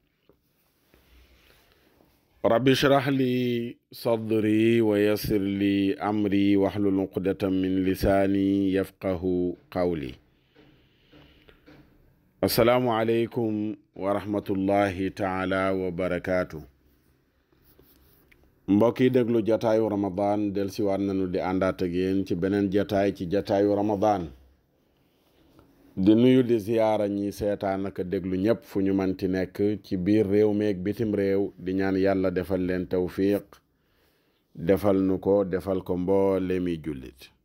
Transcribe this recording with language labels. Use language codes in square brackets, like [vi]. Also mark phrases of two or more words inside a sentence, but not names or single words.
[ar] رب اشرح لي صدري ويسر لي أمري واحلل عقدة من لساني يفقه قولي. السلام عليكم ورحمة الله تعالى وبركاته. [wo] mbokk yi déglu jataayu Ramadan dellusiwaat nañu di àndaat ak yéen ci beneen jataay ci jataayu Ramadan. di nuyu di ziyaara ñi seetaan ak déglu ñépp fu ñu manti nekk ci biir réew meeg bitim réew di ñaan yàlla defal leen tawfiq defal nu ko defal ko mboolemi jullit.